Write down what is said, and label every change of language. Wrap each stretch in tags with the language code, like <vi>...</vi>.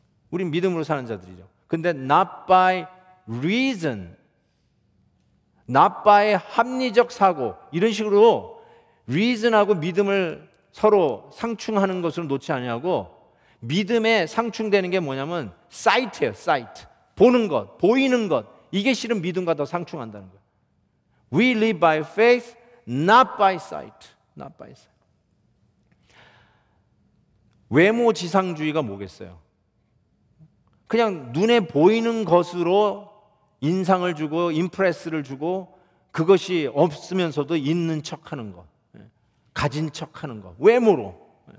<ko>우린 믿음으로 사는 자들이죠. 근데</ko> <en>not by reason, not by</en> <ko>합리적 사고, 이런 식으로 reason하고 믿음을 서로 상충하는 것으로 놓지 아니하고 믿음에 상충되는 게 뭐냐면 sight예요. sight. 보는 것, 보이는 것. 이게 실은 믿음과 더 상충한다는 거예요.</ko> <en>We live by faith, not by sight. Not by sight.</en> <ko>외모 지상주의가 뭐겠어요? 그냥 눈에 보이는 것으로 인상을 주고 임프레스를 주고 그것이 없으면서도 있는 척하는 것, 가진 척하는 것, 외모로.</ko>